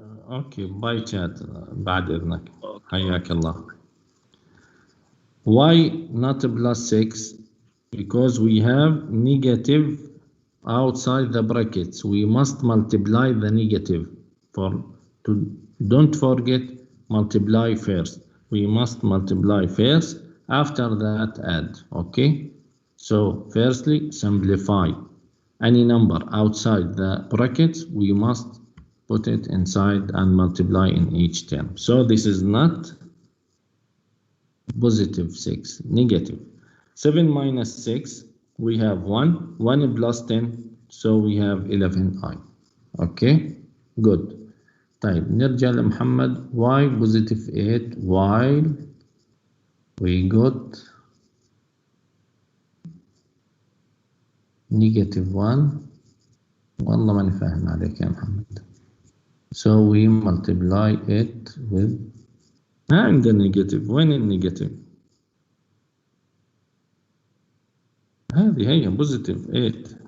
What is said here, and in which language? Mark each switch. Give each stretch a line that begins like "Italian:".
Arabic: اوكي باي chat بعد اذنك. حياك الله.
English: Why not plus 6? Because we have negative outside the brackets. We must multiply the negative. Don't forget, multiply first. We must multiply first. After that, add. Okay. So firstly, simplify. Any number outside the brackets, we must put it inside and multiply in each term. So this is not positive 6, negative. 7 minus 6, we have 1. 1 plus 10, so we have 11i. Okay, good.
Arabic: طيب نرجع لمحمد.
English: Why positive 8 while we got negative 1.
Arabic: والله ماني فاهم عليك يا محمد.
English: So we multiply it with and the negative.
Arabic: وين النيجاتيف؟ هذه هي positive 8.